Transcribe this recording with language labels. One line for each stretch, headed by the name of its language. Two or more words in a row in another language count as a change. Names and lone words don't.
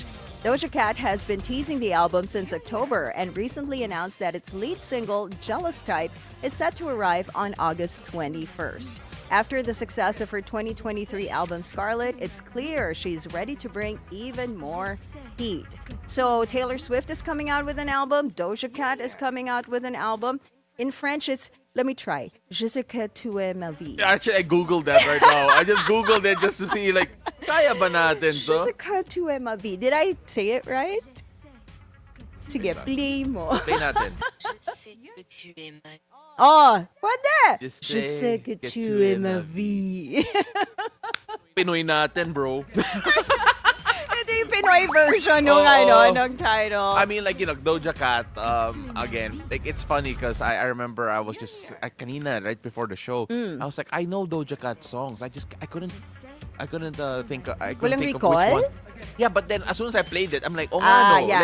English: Doja Cat has been teasing the album since October and recently announced that its lead single, Jealous Type, is set to arrive on August 21st. After the success of her 2023 album Scarlet, it's clear she's ready to bring even more heat. So Taylor Swift is coming out with an album, Doja Cat is coming out with an album. In French, it's, let me try,
French: Je sais que tu es ma vie.
English: Actually, I googled that right now. I just googled it just to see, like,
Filipino: kaya ba natin
French: Je
Filipino: to?
French: sais que tu es ma vie.
English: Did I say it right?
Filipino: Sige, play mo. Play natin. Oh, pwede!
English: Just
French: Je
English: say
French: sais que que tu tu es es ma ma vie.
Filipino: Pinoy natin, bro. Ito yung Pinoy version ng Oo. ng title.
English: I mean, like, Doja Cat, again, like, it's funny because I remember I was just, kanina, right before the show, I was like, I know Doja Cat songs. I couldn't think of
Filipino: Walang
English: which
Filipino: recall?
English: one. Yeah, but then as soon as I played it, I'm like, oh, Ah, no. yeah,